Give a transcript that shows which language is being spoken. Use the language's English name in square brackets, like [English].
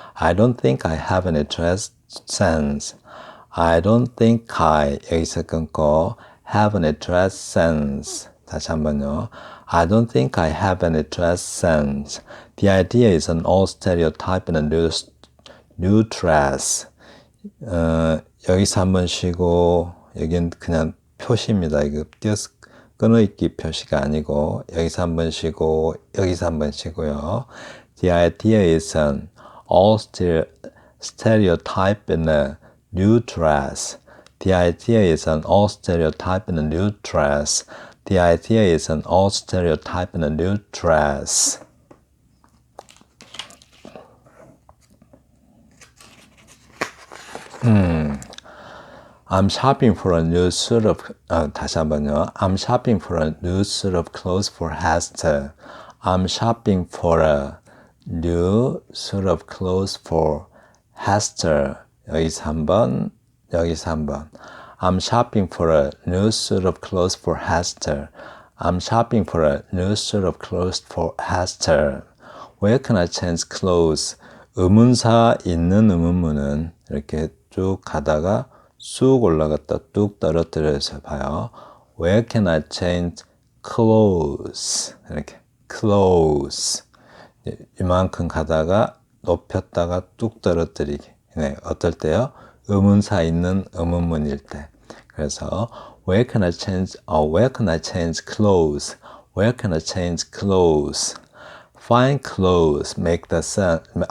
[English] I don't think I have any dress sense. I don't think I [Korean] 여기서 끊고 [English] have any dress sense. [Korean] 다시 한번요. [English] I don't think I have any dress sense. The idea is an old stereotype in a new dress. [Korean] 여기서 한번 쉬고 여긴 그냥 표시입니다. 이거 끊어있기 표시가 아니고 여기서 한번 쉬고 여기서 한번 쉬고요. [English] The idea is an old stereotype in a new dress. The idea is an old stereotype in a new dress. The idea is an old stereotype in a new dress. I'm shopping for a new suit of [Korean] 다시 한번요. [English] I'm shopping for a new suit of clothes for Hester. I'm shopping for a new suit of clothes for Hester. [Korean] 여기서 한 번, 여기서 한 번. [English] I'm shopping for a new suit of clothes for Hester. I'm shopping for a new suit of clothes for Hester. Where can I change clothes? [Korean] 의문사 있는 의문문은 이렇게 쭉 가다가 쑥 올라갔다 뚝 떨어뜨려서 봐요. [English] Where can I change clothes? [Korean] 이렇게 clothes. 이만큼 가다가 높였다가 뚝 떨어뜨리기. 네, 어떨 때요? 의문사 있는 의문문일 때. [English] 그래서 where can I change clothes? Where can I change clothes? Fine clothes make the sun.